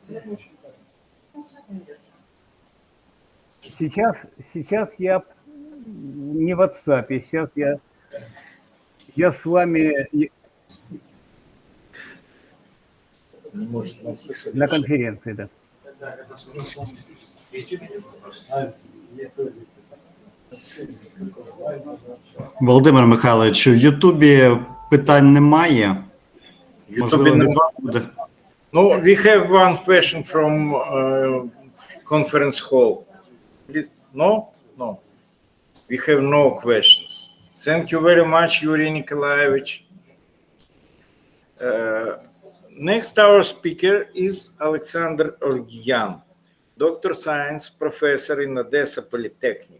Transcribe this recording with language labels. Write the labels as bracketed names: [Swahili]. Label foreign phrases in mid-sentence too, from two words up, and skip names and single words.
[Russian] Сейчас я не в WhatsApp, сейчас я с вами на конференции, да. [Ukrainian] Володимир Михайлович, в Ютубі питань немає. Можливо, від вас буде. [English] No, we have one question from conference hall. No? No. We have no questions. Thank you very much, Yuri Nikolaevich. Next, our speaker is Alexander Orgyan, Doctor Science Professor in Odessa Polytechnic.